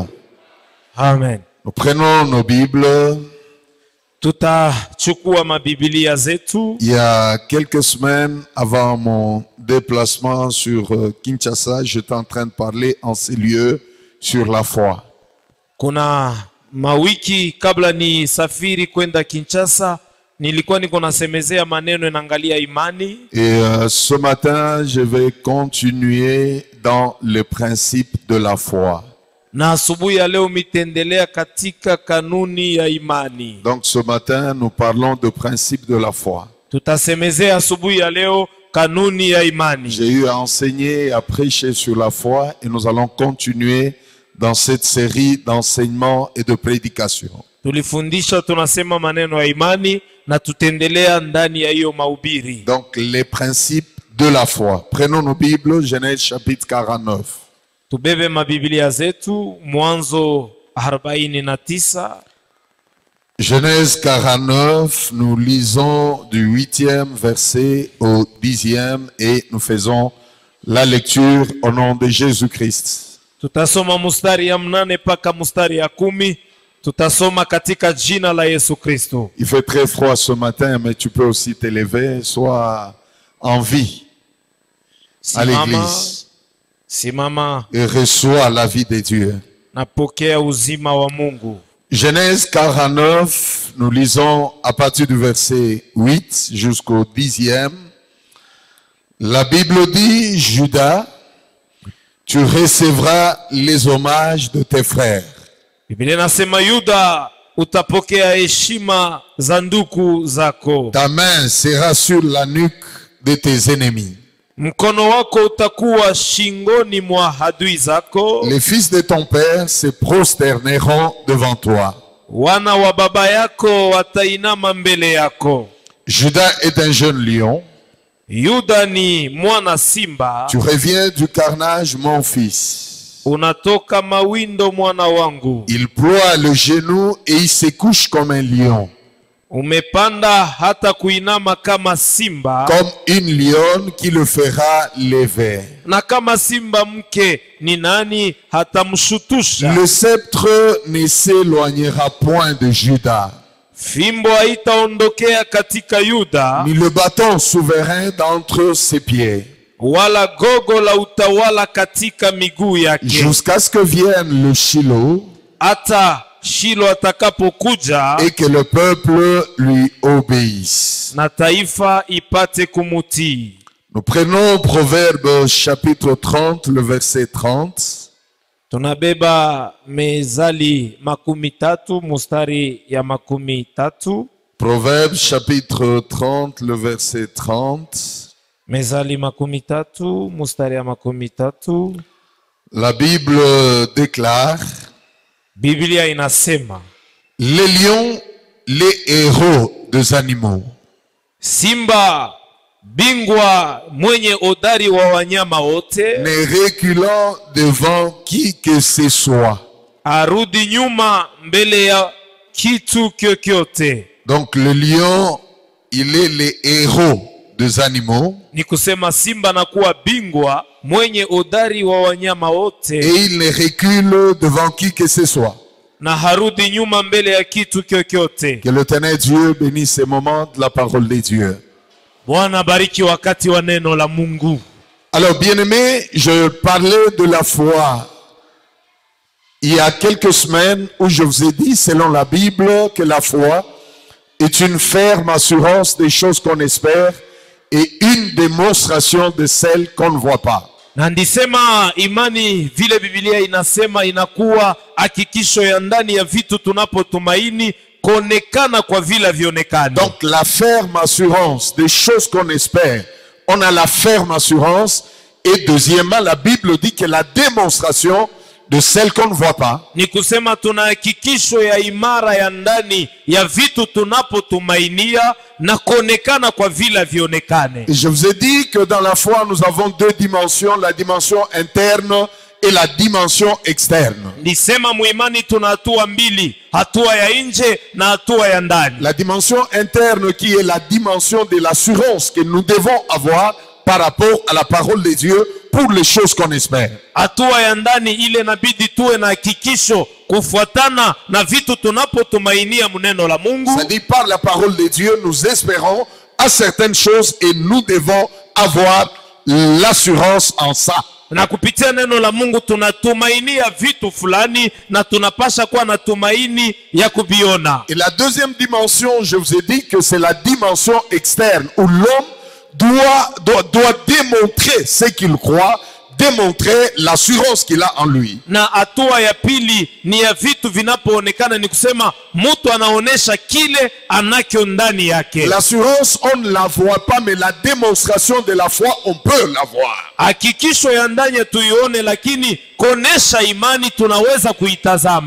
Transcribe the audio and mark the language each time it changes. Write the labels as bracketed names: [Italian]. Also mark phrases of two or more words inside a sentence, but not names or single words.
[French] Amen. Nous prenons nos Bibles. Il y a quelques semaines avant mon déplacement sur Kinshasa, j'étais en train de parler en ces lieux sur la foi. [Swahili] Kuna mawiki kabla ni safiri kwenda Kinshasa, nilikuwa niko nasemezea maneno naangalia imani. [French] Et ce matin, je vais continuer dans le principe de la foi. [Swahili] Na asubuhi ya leo mitendelea katika kanuni ya imani. [French] Donc ce matin, nous parlons de principe de la foi. [Swahili] Tutasemezea asubuhi ya leo kanuni ya imani. [French] J'ai eu à enseigner et à prêcher sur la foi et nous allons continuer dans cette série d'enseignements et de prédications. [Swahili] Tulifundisha tunasema maneno ya imani na tutendelea ndani ya hiyo mahubiri. [French] Donc les principes de la foi. Prenons nos Bibles, Genèse chapitre 49. [Swahili] Tubebe mabiblia zetu Mwanzo 49. [French] Genèse 49, nous lisons du 8e verset au 10e et nous faisons la lecture au nom de Jésus-Christ. [Swahili] Tutasoma mustari ya 8 paka mustari ya 10. Tutasoma katika jina la Yesu Kristo. [French] Il fait très froid ce matin, mais tu peux aussi te lever, sois en vie à l'église. [Swahili] Simama. [French] Et reçois la vie de Dieu. [Swahili] Napokea uzima wa Mungu. [French] Genèse 49, nous lisons à partir du verset 8 jusqu'au 10e. La Bible dit, Judas, tu recevras les hommages de tes frères. [Swahili] Biblia inasema Yuda utapokea heshima za ndugu zako. [French] Ta main sera sur la nuque de tes ennemis. [Swahili] Mkono wako utakuwa shingoni mwa adui zako. [French] Les fils de ton père se prosterneront devant toi. [Swahili] Wana wa baba yako watainama mbele yako. [French] Judas est un jeune lion. [Swahili] Yuda ni mwana simba. [French] Tu reviens du carnage, mon fils. [Swahili] Unatoka mawindo mwana wangu. [French] Il ploie le genou et il se couche comme un lion. [Swahili] Umepanda hata kuinama kama simba. [French] Comme une lionne qui le fera lever. [Swahili] Na kama simba mke ni nani hatamshutusha. [French] Le sceptre ne s'éloignera point de Judas. [Swahili] Fimbo haitaondokea katika Yuda. [French] Ni le bâton souverain d'entre ses pieds. [Swahili] Wala gogo la utawala katika miguu yake. [French] Jusqu'à ce que vienne le Shiloh. [Swahili] Ata Shilo atakapokuja. [French] Et que le peuple lui obéisse. [Swahili] Na taifa ipate kumutii. [French] Nous prenons Proverbe chapitre 30, le verset 30. [Swahili] Tunabeba Mezali makumi tatu mustari ya makumi tatu. [French] Proverbe chapitre 30, le verset 30. [Swahili] Mezali makumi tatu mustari ya makumi tatu. [French] La Bible déclare, [Swahili] Biblia inasema, [French] les lions, les héros des animaux. [Swahili] Simba bingwa mwenye odari wa wanyama wote. [French] Ne reculant devant qui que ce soit. [Swahili] Arudi nyuma mbele ya kitu kyokyote. [French] Donc le lion, il est le héros des animaux. [Swahili] Ni kusema simba na kuwa bingwa mwenye odari wa wanyama wote. [French] Et il ne recule devant qui que ce soit. [Swahili] Na harudi nyuma mbele ya kitu kyokyote. [French] Que l'Éternel Dieu bénisse ces moments de la parole de Dieu. [Swahili] Bwana bariki wakati wa neno la Mungu. [French] Alors bien-aimés, je parlais de la foi il y a quelques semaines où je vous ai dit, selon la Bible, que la foi est une ferme assurance des choses qu'on espère et une démonstration de celles qu'on ne voit pas. [Swahili] Na ndisema imani vile Biblia inasema inakuwa hakikisho ya ndani ya vitu tunapotumaini konekana kwa vile vionekana. [French] Donc la ferme assurance des choses qu'on espère, on a la ferme assurance. Et deuxièmement, la Bible dit que la démonstration de celles qu'on ne voit pas. [Swahili] Ni kusema tuna hakikisho ya imara ya ndani ya vitu tunapotumainia na konekana kwa vile vionekane. [French] Et je vous ai dit que dans la foi nous avons deux dimensions, la dimension interne et la dimension externe. [Swahili] Nisema muimani tuna hatua mbili, hatua ya nje na hatua ya ndani. [French] La dimension interne qui est la dimension de l'assurance que nous devons avoir par rapport à la parole de Dieu pour les choses qu'on espère. [Swahili] Hatua ya ndani ile inabidi tuwe na hakikisho kufuatana na vitu tunapotumainia mneno la Mungu. [French] C'est-à-dire par la parole de Dieu nous espérons à certaines choses et nous devons avoir l'assurance en ça. [Swahili] Na kupitia neno la Mungu tunatumainia vitu fulani na tunapasha kuwa na tumaini ya kuviona. [French] Et la deuxième dimension, je vous ai dit que c'est la dimension externe où l'homme doit démontrer ce qu'il croit, démontrer l'assurance qu'il a en lui. [Swahili] Na hatua ya pili ni ya vitu vinapoonekana, ni kusema mtu anaonesha kile anacho ndani yake. [French] L'assurance on ne la voit pas, mais la démonstration de la foi on peut la voir. [Swahili] Hakikisho ya ndani tuione, lakini kuonesha imani tunaweza kuitazama.